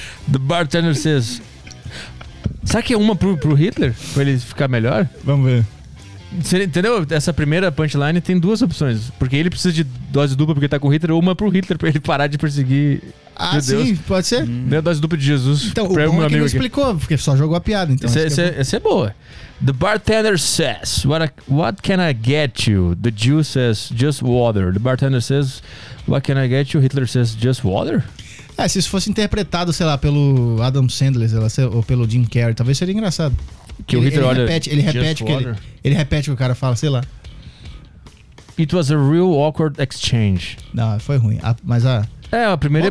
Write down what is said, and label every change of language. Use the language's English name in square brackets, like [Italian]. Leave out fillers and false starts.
[English] The bartender says... [Portuguese] Será que é uma pro Hitler? Pra ele ficar melhor? Vamos ver. Você, entendeu? Essa primeira punchline tem duas opções. Porque ele precisa de dose dupla porque tá com Hitler. Ou uma pro Hitler pra ele parar de perseguir... Ah, meu Deus. Sim, pode ser. Deu a dose dupla de Jesus. Então, o bom é que ele explicou, porque só jogou a piada. Então, essa é boa. [English] The bartender says, what can I get you? The Jew says, just water. The bartender says, what can I get you? Hitler says, just water? [Portuguese] É, se isso fosse interpretado, sei lá, pelo Adam Sandler, sei lá, ou pelo Jim Carrey, talvez seria engraçado. Que ele, o Hitler olha, ele repete o que o cara fala, sei lá. [English] It was a real awkward exchange. [Portuguese] Não, foi ruim. É, a primeira